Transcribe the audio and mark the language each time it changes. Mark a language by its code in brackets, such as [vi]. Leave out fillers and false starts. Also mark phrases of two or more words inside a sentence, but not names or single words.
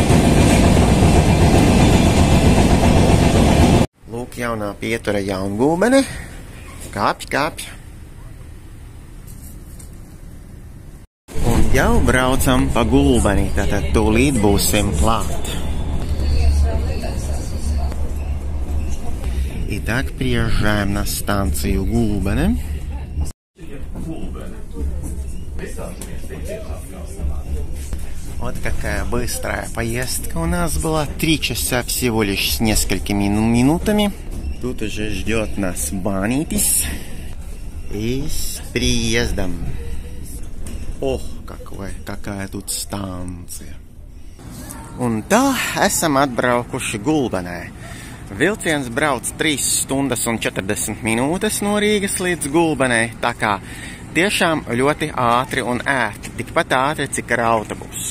[lv] Lūk, jaunā pietura Jaungulbene. Kāpj, kāpj. Un jau braucam pa Gulbeni, tātad tūlīt būsim klāt. [ru] Итак, приезжаем на станцию Гулбене. Вот какая быстрая поездка у нас была. 3 часа всего лишь с несколькими минутами. Тут уже ждет нас Банитис. И с приездом. Ох, какая тут станция. [lv] Un tā esam atbraukuši Gulbenē. Vilciens brauc 3 stundas un 40 minūtes no Rīgas līdz Gulbenē, tā kā tiešām ļoti ātri un ērti, tikpat ātri, cik ar autobusu.